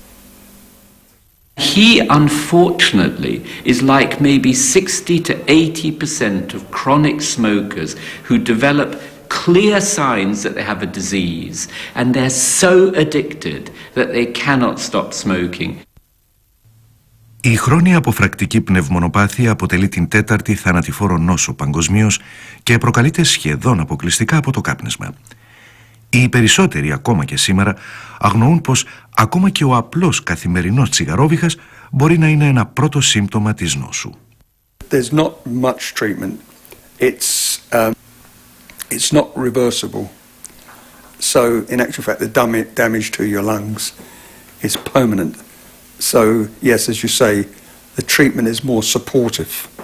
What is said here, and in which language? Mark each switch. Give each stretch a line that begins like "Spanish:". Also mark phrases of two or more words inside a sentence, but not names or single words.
English: He, unfortunately, is like maybe 60 to 80% of chronic smokers who develop clear signs that they have a disease, and they're so addicted that they cannot stop smoking.
Greek: Η χρόνια αποφρακτική πνευμονοπάθεια αποτελεί την 4η θανατηφόρο νόσο παγκοσμίως και προκαλείται σχεδόν αποκλειστικά από το κάπνισμα. Οι περισσότεροι ακόμα και σήμερα αγνοούν πως ακόμα και ο απλός καθημερινός τσιγαρόβιχας μπορεί να είναι ένα πρώτο σύμπτωμα της νόσου.
English: There's not much treatment. It's not reversible. So in actual fact the damage to your lungs is permanent. So yes, as you say, the treatment is more supportive.